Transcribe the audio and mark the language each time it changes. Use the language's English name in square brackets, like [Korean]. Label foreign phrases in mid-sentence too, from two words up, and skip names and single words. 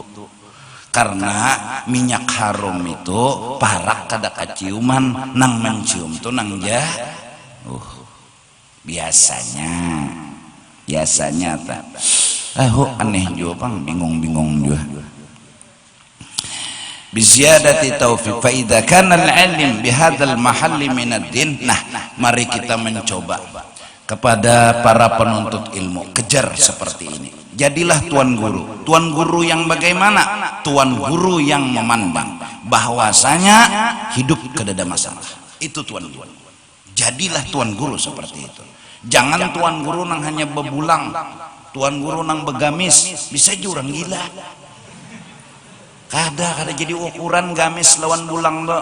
[Banjar] Karena minyak harum itu parak kada kaciuman, nang mencium tuh nang biasanya tak. [Indonesian] Aneh juga bang, bingung juga. [Arabic] بزيادة توفيق فإذا كان العلم بهذا المحل من الدين. [Indonesian] Nah, mari kita mencoba kepada para penuntut ilmu, kejar seperti ini. Jadilah tuan guru. Tuan guru yang bagaimana? Tuan guru yang memandang bahwasanya hidup [Banjar] kada ada [Indonesian] masalah. Itu tuan guru. Jadilah tuan guru seperti itu. Jangan tuan guru [Banjar] nang hanya bebulang, tuan guru nang begamis, bisa jurang gila. Kada jadi ukuran gamis lawan bulang do.